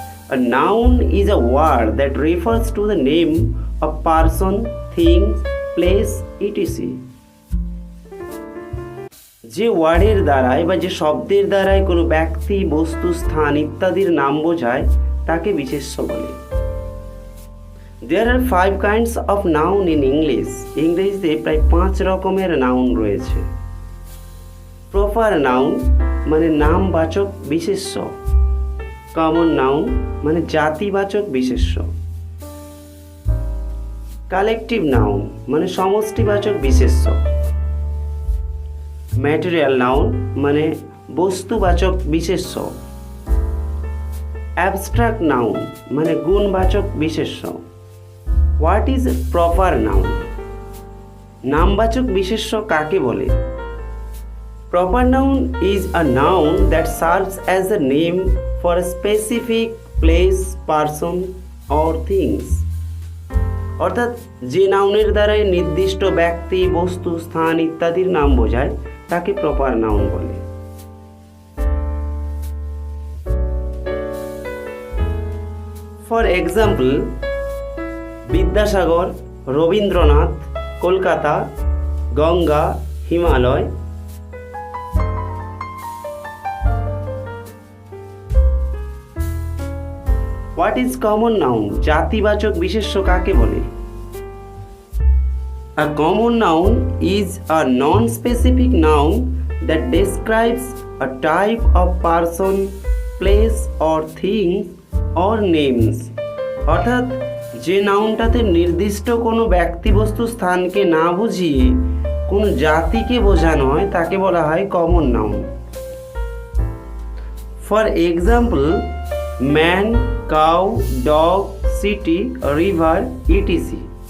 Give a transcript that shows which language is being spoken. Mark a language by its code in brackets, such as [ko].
[en] A noun is a word that refers to the name of person, thing, place, etc. [bn] যে ওয়ার্ডের দ্বারাই বা যে শব্দের দ্বারাই কোনো ব্যক্তি, বস্তু, স্থান ইত্যাদির নাম বোঝায় তাকে বিশেষ্য বলে। [en] There are 5 kinds of noun in English. [bn] ইংরেজিতে প্রায় 5 রকমের নাউন রয়েছে। প্রপার নাউন মানে নামবাচক বিশেষ্য। কমন নাউন মানে জাতিবাচক বিশেষ্য। কালেকটিভ নাউন মানে সমষ্টিবাচক বিশেষ্য। ম্যাটেরিয়াল নাউন মানে বস্তুবাচক বিশেষ্য। অ্যাবস্ট্রাক্ট নাউন মানে গুণবাচক বিশেষ্য। [en] What is proper noun? [bn] নামবাচক বিশেষ্য কাকে বলে? [en] Proper noun is a noun that serves as a name for a specific place, person or things. [bn] অর্থাৎ যে নাউনের দ্বারাই নির্দিষ্ট ব্যক্তি, বস্তু, স্থান ইত্যাদির নাম বোঝায় তাকে প্রপার নাউন বলে। [en] For example, Vidyasagar, Rabindranath, Kolkata, Ganga, Himalaya. What is common noun? [bn] জাতিবাচক বিশেষ্য কাকে বলে? [en] A common noun is a non-specific noun that describes a type of person, place or thing or names. [bn] অর্থাৎ যে নাউনটাতে নির্দিষ্ট কোনো ব্যক্তি, বস্তু, স্থানকে না বুঝিয়ে কোনো জাতিকে বোঝানো হয় তাকে বলা হয় common noun. [en] For example, man, cow, dog, city, river, etc.